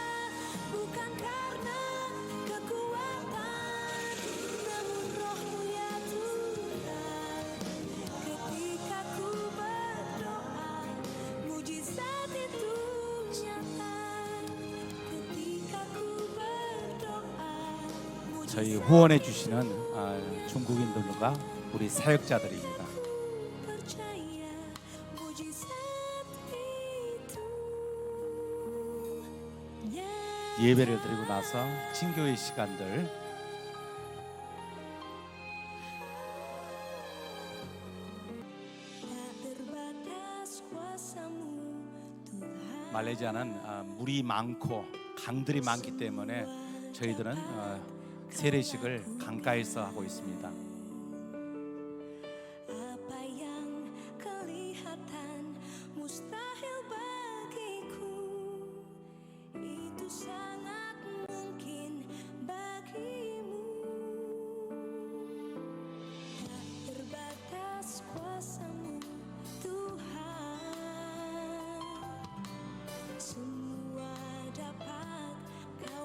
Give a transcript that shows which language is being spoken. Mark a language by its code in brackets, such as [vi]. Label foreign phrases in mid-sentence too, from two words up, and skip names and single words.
[id] Bukan karena kekuatan, namun Roh-Mu ya Tuhan. Ketika ku berdoa, mujizat itu nyata. Ketika ku berdoa, [ko] 저희 후원해 주시는 중국인들과 우리 사역자들입니다. [id] percaya mujizat itu nyata. [ko] 예배를 드리고 나서 친교의 시간들, [id] Tak terbatas kuasa-Mu Tuhan, [ko] 말레이시아는 물이 많고 강들이 많기 때문에 저희들은 세례식을 강가에서 하고 있습니다. [id] apa yang kelihatan mustahil bagiku, itu sangat mungkin bagimu. Tak terbatas kuasa-Mu Tuhan, semua dapat